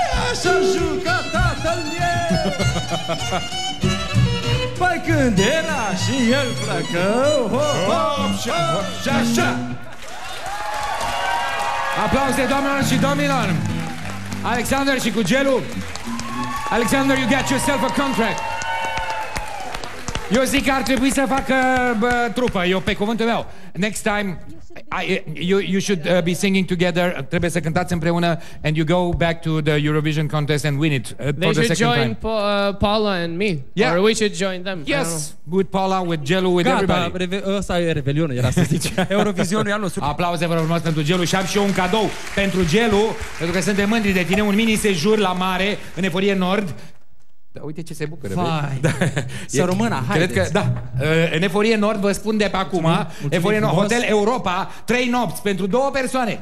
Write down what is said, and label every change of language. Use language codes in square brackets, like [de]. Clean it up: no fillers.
[ro] așa juca tatăl meu. Păi când era și el flăcău, hop, și așa. Aplauze, doamnelor și domnilor. Alexander și cu Gelu. [en] Alexander, you got yourself a contract. [ro] Eu zic că ar trebui să facă trupă, eu pe cuvântul meu. [en] Next time you should be singing together. [ro] Trebuie să cântați împreună [en] and you go back to the Eurovision contest and win it They for the second join Paula and me. Yeah. Or we should join them. Yes, with Paula, with Gelu, with everybody. [ro] Ăsta e Revelionul, era să zice. Eurovizionul e al nostru. Aplauze, vă rog frumos, pentru Gelu. Și am și eu un cadou pentru Gelu, pentru că suntem mândri de tine, un mini sejur la mare în Eforie Nord Da, uite ce se bucură. Vai. Da. Să rămână, haideți. Cred că, da. În Eforie Nord vă spun de pe acum. Eforie Nord, Hotel Europa, 3 nopți pentru 2 persoane.